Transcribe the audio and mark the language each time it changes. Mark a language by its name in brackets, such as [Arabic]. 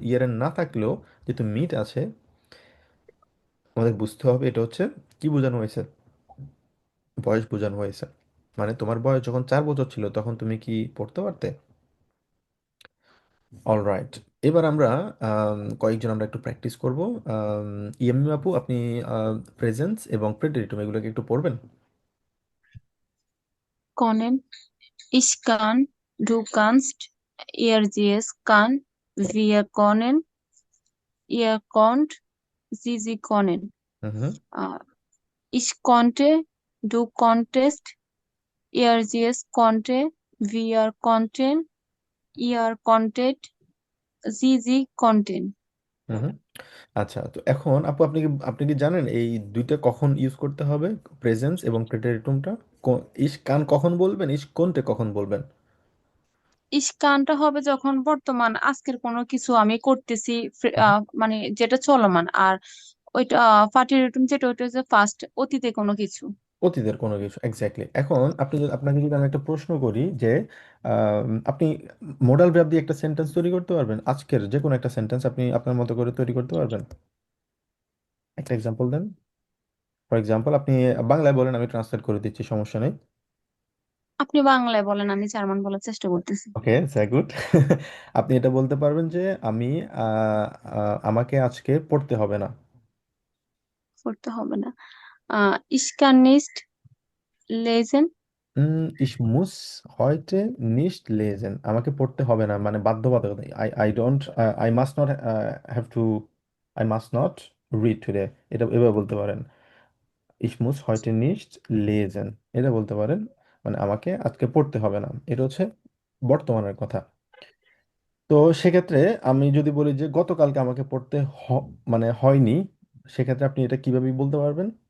[Bangla] ইয়ারেন না থাকলেও যেহেতু মিড আছে আমাদের বুঝতে হবে এটা হচ্ছে কি বোঝানো হয়েছে? বয়স বোঝানো হয়েছে। মানে তোমার বয়স যখন 4 বছর ছিল তখন তুমি কি পড়তে পারতে? অলরাইট, এবার আমরা কয়েকজন আমরা একটু প্র্যাকটিস করব। ইয়ামিম আপু, আপনি প্রেজেন্স এবং প্রেডিটিভ এগুলোকে একটু পড়বেন। [German] Können, ich kann, du kannst, er sie es kann, wir können, ihr konnt, sie können. [Bangla] হুম হুম [German] Äh, Ich konnte, du konntest, er sie es konnte, wir konnten, ihr konntet, sie konnten. [Bangla] হুম হুম। আচ্ছা, তো এখন আপু আপনি কি জানেন এই দুইটা কখন ইউজ করতে হবে? প্রেজেন্স এবং প্রেটেরিটুমটা ইস কান কখন বলবেন, ইস কোনটে কখন বলবেন? ইস্কানটা হবে যখন বর্তমান আজকের কোনো কিছু আমি করতেছি, মানে যেটা চলমান। আর ওইটা ফার্টিলিটিম যেটা, ওইটা হচ্ছে ফার্স্ট অতীতে কোনো কিছু। অতীতের কোনো কিছু, এক্স্যাক্টলি। এখন আপনাকে যদি আমি একটা প্রশ্ন করি যে আপনি মোডাল ভার্ব দিয়ে একটা সেন্টেন্স তৈরি করতে পারবেন, আজকের যে কোনো একটা সেন্টেন্স আপনি আপনার মতো করে তৈরি করতে পারবেন? একটা এক্সাম্পল দেন। ফর এক্সাম্পল আপনি বাংলায় বলেন, আমি ট্রান্সলেট করে দিচ্ছি, সমস্যা নেই। আপনি বাংলায় বলেন, আমি জার্মান বলার চেষ্টা করতেছি। ওকে, গুড। আপনি এটা বলতে পারবেন যে আমি আমাকে আজকে পড়তে হবে না। করতে হবে না। ISKCON নিস্ট লেজেন। [German] Ich muss heute nicht lesen, [Bangla] আমাকে পড়তে হবে না মানে বাধ্যবাধকতা। [English] I don't, I must not have to, I must not read today, [Bangla] এটা এভাবে বলতে পারেন। [German] Ich muss heute nicht lesen, [Bangla] এটা বলতে পারেন, মানে আমাকে আজকে পড়তে হবে না। এটা হচ্ছে বর্তমানের কথা। তো সেক্ষেত্রে আমি যদি বলি যে গতকালকে আমাকে পড়তে মানে হয়নি, সেক্ষেত্রে আপনি এটা কিভাবে বলতে পারবেন?